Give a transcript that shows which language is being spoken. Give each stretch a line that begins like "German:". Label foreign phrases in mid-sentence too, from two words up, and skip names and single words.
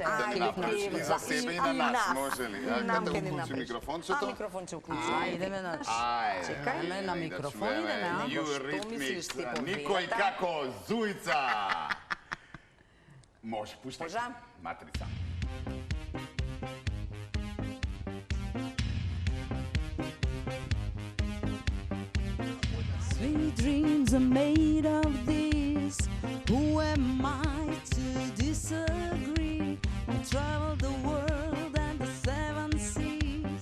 Macedonian: ти да ни Ајде, направиш кејф, и за да. себе и И на нас, нас. може ли? Нам Каде ќе ни уклучи направиш. микрофончето? Микрофонче уклучи. Идеме на... Ајде, Чекајме на микрофон, идеме, а? Што мислиш ти по Никој вилата? како Зуица. Може, пуштай. Може? Матрица.
English: Sweet dreams are made of this. Who am I to disagree? I travel the world and the seven seas.